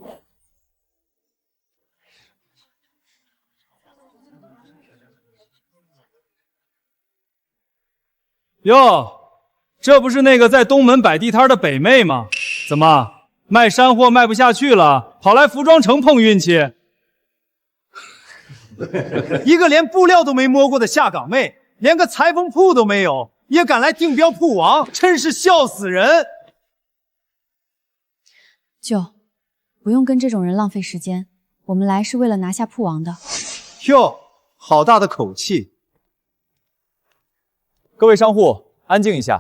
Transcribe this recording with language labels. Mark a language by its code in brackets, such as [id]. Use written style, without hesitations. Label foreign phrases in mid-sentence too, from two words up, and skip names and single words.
[zh] 喲，這不是那個在東門擺地攤的北妹嗎？怎麼賣山貨賣不下去了，跑來服裝城碰運氣？一個連布料都沒摸過的下崗妹，連個裁縫鋪都沒有，也敢來競標鋪王，真是笑死人！舅，不用跟这种人浪费时间，我们来是为了拿下铺王的。哟，好大的口气！各位商户，安静一下。